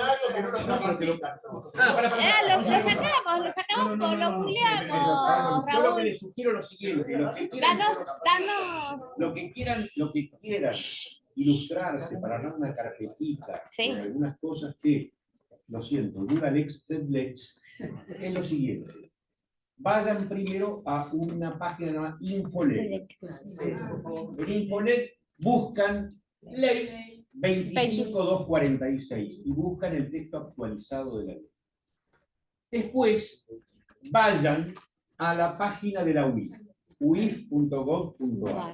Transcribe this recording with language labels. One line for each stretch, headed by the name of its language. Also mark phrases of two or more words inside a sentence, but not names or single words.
Spanish: Lo sacamos, lo googleamos, Yo lo que Raúl. les sugiero es lo siguiente, Danos. lo que quieran ilustrarse para dar una carpetita con algunas cosas que, lo siento,
Latin: dura lex sed lex,
Spanish: es lo siguiente. Vayan primero a una página llamada Infolet. En Infolet buscan ley 25246 y buscan el texto actualizado de la ley. Después vayan a la página de la UIF, uif.gov.ar.